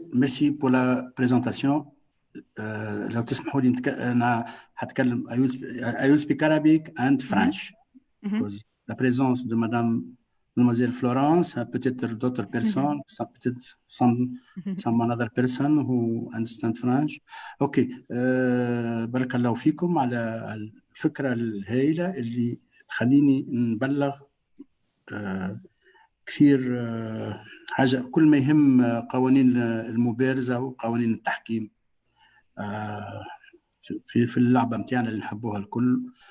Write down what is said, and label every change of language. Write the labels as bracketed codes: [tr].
[fr] Merci pour la présentation. [ar] لو تسمحوا لي أنا هتكلم [en] I will speak Arabic and French because [fr] la présence de Mademoiselle Florence, peut-être d'autres personnes, peut-être [en] some another person who understand French. Okay. [ar] بارك الله فيكم على الفكرة الهائلة اللي تخليني نبلغ كثير حاجة كل ما يهم قوانين المبارزة وقوانين التحكيم في اللعبة متاعنا اللي نحبوها الكل.